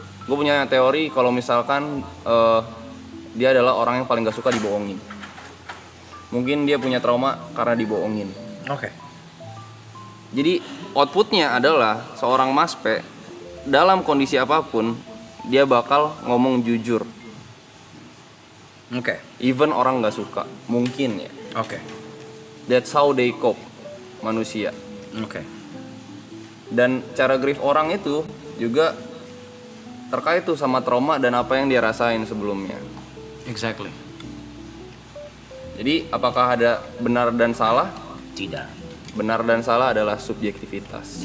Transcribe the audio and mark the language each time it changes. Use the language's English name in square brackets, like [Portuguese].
[Indonesian] Gue punya teori kalau misalkan dia adalah orang yang paling gak suka dibohongin. Mungkin dia punya trauma karena dibohongin. Oke. Jadi outputnya adalah seorang Mas P dalam kondisi apapun dia bakal ngomong jujur. Oke. Even orang nggak suka, mungkin ya. Oke. [English] That's how they cope, manusia. [Indonesian] Oke. Dan cara grief orang itu juga terkait tuh sama trauma dan apa yang dia rasain sebelumnya. [English] Exactly. [Indonesian] Jadi apakah ada benar dan salah? Tidak. Benar dan salah adalah subjektivitas.